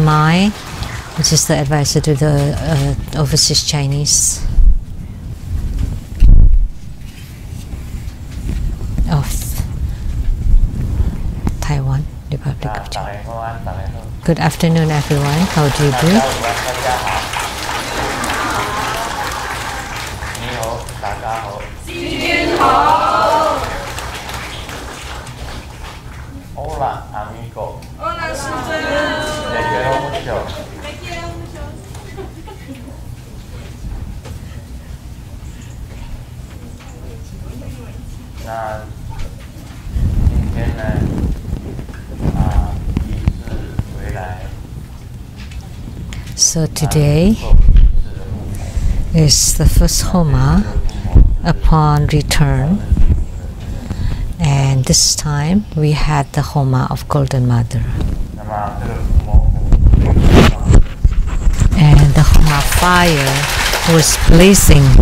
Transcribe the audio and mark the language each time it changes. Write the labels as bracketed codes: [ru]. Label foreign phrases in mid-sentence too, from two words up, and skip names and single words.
[en] Mai, which is the advisor to the overseas Chinese of Taiwan, Republic of China. Good afternoon, everyone. How do you do? [es] Hola, amigo. Hola, Te quiero mucho. Te quiero mucho. [zh] 那今天呢，第一次回来。 [en] So today is the first Homa upon return, and this time we had the Homa of Golden Mother. And the Homa fire was blazing.